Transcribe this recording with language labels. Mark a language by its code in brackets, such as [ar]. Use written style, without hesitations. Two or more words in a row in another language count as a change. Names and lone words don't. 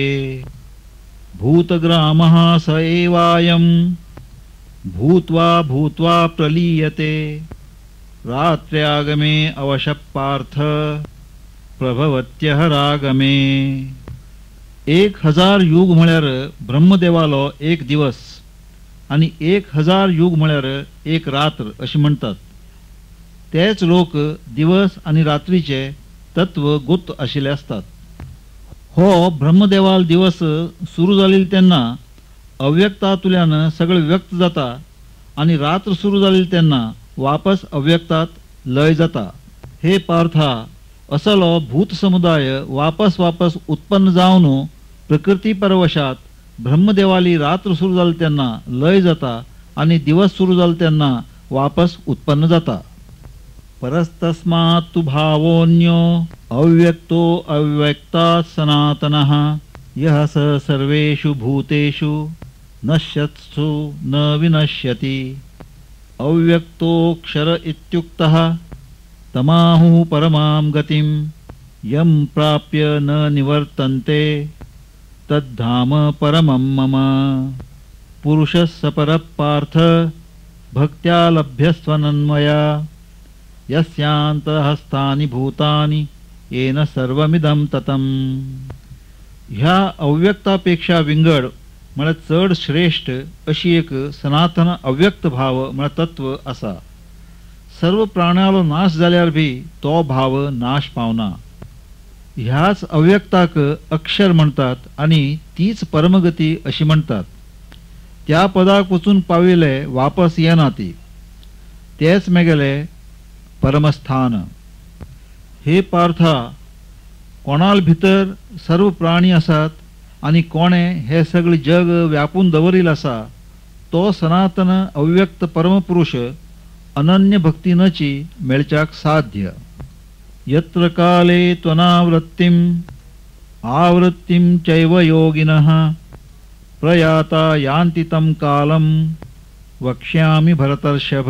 [sa] भूतग्रामः स एवायं भूत्वा भूत्वा प्रलीयते रात्र्यागमे अवशः पार्थ प्रभवत्यहरागमे. [kok] 1000 युग म्हळ्यार ब्रह्मदेवालो एक दिवस आणि 1000 युग म्हळ्यार एक रात्र अशी म्हणतात. तेच लोक दिवस आणि रात्रीचे तत्व गुप्त आशिल्ले असतात. हो ब्रह्मदेवाल दिवस सुरू जालेली तेन्ना अव्यक्तातुल्यान सगळे व्यक्त जाता आणि रात्र सुरू जालेली तेन्ना वापस अव्यक्तात लय जाता. हे पार्था, असलो भूत समुदाय वापस वापस उत्पन्न जावन प्रकृती परवशात ब्रह्मदेवाली रात्र सुरू जाली तेन्ना लय जाता आणि दिवस सुरू जाले तेन्ना वापस उत्पन्न जाता. [sa] परस्तस्मात् तु भावोऽन्यो अव्यक्तो अव्यक्तात् सनातनः यः स सर्वेषु भूतेषु नश्यत्सु न विनश्यति. अव्यक्तोऽक्षर इत्युक्तः तमाहुः परमां गतिं यं प्राप्य न निवर्तन्ते तद्धाम परमं मम. पुरुषः स परः पार्थ भक्त्या लभ्यस्त्वनन्मया यस्यान्तःस्थानि भूतानि येन सर्वमिदं ततं. [kok] ह्या अव्यक्तापेक्षा विंगड म्हळ्यार चड श्रेष्ठ अशी एक सनातन अव्यक्त भाव म्हळ्यार तत्व असा. सर्व प्राण्यालो नाश जाल्यार भी तो भाव नाश पावना. ह्याच अव्यक्ताक अक्षर म्हणतात आणि तीच परमगती अशी म्हणतात. त्या पदाक वचून पाविले वापस येना ती. तेच मेगेले परमस्थान. हे पार्था, कोणाल भितर सर्व प्राणी आसात आणि कोणे हे सगळे जग व्यापून दवरील आसा तो सनातन अव्यक्त परमपुरुष अनन्य भक्तीनची मेळच्याक साध्य. [sa] यत्र काले त्वनावृत्तिम आवृत्तिम चैव योगिनः प्रयाता यान्ति तं कालं वक्ष्यामि भरतर्षभ.